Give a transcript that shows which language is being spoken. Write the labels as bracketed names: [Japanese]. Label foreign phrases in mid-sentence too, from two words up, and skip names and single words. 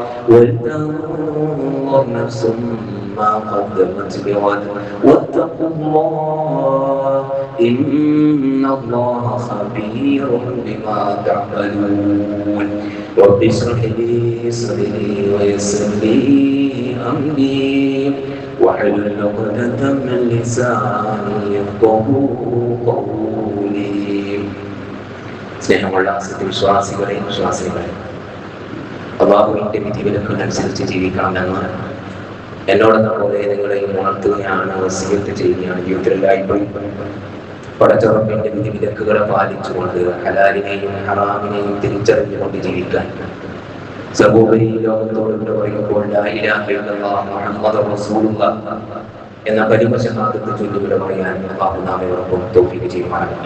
[Arabic] ولتنظر نفس ما قدمت لغد واتقوا الله إن الله خبير بما تعملون رب اشرح لي صدري ويسر لي أمري واحلل عقدة من لساني يفقهوا قولي. [Malayalam] സ്നേഹമുള്ള സത്യവിശ്വാസികളെയും വിശ്വാസികളെ, അല്ലാഹുവിന്റെ വിധിവിലക്കനുസരിച്ച് ജീവിക്കണമെന്ന് എന്നോടെന്ന പോലെ നിങ്ങളെയും ഉണർത്തുകയാണ്, വസിയത്ത് ചെയ്യുകയാണ്. ജീവിതത്തിലെല്ലായ്പ്പോഴും പടച്ചറപ്പിന്റെ വിധിവിലക്കുകളെ പാലിച്ചുകൊണ്ട് ഹലാലിനെയും ഹറാമിനെയും തിരിച്ചറിഞ്ഞുകൊണ്ട് ജീവിക്കാൻ സർവോപരി ലോകത്തോട് പറയുമ്പോൾ [Arabic] لا إله إلا الله محمد رسول الله [Malayalam] എന്ന കലിമ ശഹാദത്ത് ചൊല്ലിവിടെ പറയാൻ അല്ലാഹു നമ്മെ തൗഫീഖ് ചെയ്യുമാറാകട്ടെ.